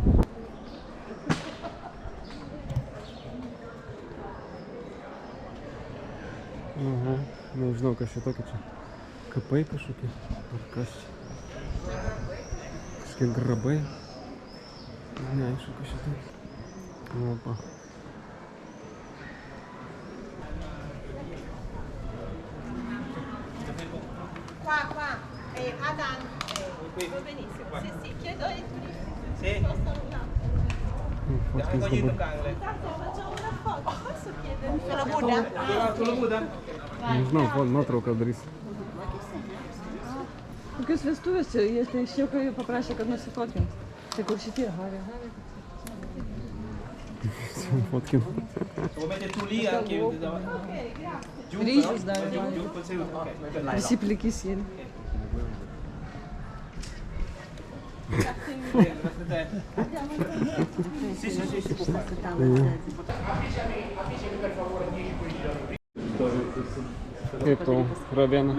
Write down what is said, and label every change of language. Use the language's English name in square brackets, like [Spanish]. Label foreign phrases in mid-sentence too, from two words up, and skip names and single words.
[Lithuanian] Aha, nežinau, kas čia tokia čia. Kapai kažkokie, ar kas čia. Kažkokie grabai. Neaišku, kas čia tai. Opa. [Italian] Qua, Adan, va benissimo. Sì, chiedo ai turisti se possono un attimo. [Lithuanian] Fotkins dabar. [Italian] Facciamo una foto, posso chiedere? Sulla Buddha? [Lithuanian] Nežinau, nuotrauką darysi. Kokios vestuvės čia, jie tai šiokai paprašė, kad nusifotkint. Tai kur šitie, Harry. Fotkinu. [Italian] Lo metti tu lì anche [Lithuanian] Ryžius davė. [Italian] giù così. Ok. [Lithuanian] Visi pliki sėdi. [Italian] Sì, sì, sì, sì. [Lithuanian] Kaip tau, Ravėna?